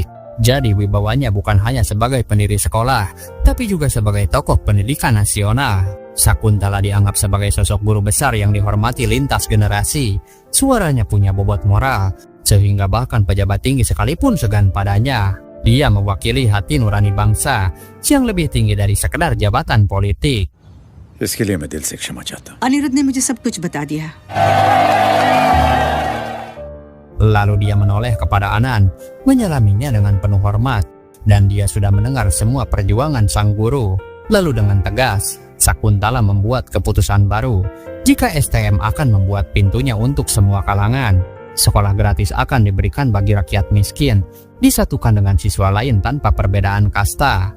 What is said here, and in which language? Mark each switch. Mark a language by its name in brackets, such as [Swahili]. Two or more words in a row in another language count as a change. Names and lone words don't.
[Indonesian] Jadi wibawanya bukan hanya sebagai pendiri sekolah, tapi juga sebagai tokoh pendidikan nasional. Sakuntala dianggap sebagai sosok guru besar yang dihormati lintas generasi. Suaranya punya bobot moral, sehingga bahkan pejabat tinggi sekalipun segan padanya. Dia mewakili hati nurani bangsa yang lebih tinggi dari sekedar jabatan politik. [Hindi] इसके लिए मैं दिल से क्षमा चाहता हूँ। अनिरुद्ध ने मुझे सब कुछ बता दिया। [Indonesian] Lalu dia menoleh kepada Anan, menyelaminya dengan penuh hormat, dan dia sudah mendengar semua perjuangan sang guru. Lalu dengan tegas, Sakuntala membuat keputusan baru. Jika STM akan membuat pintunya untuk semua kalangan, sekolah gratis akan diberikan bagi rakyat miskin, disatukan dengan siswa lain tanpa perbedaan kasta.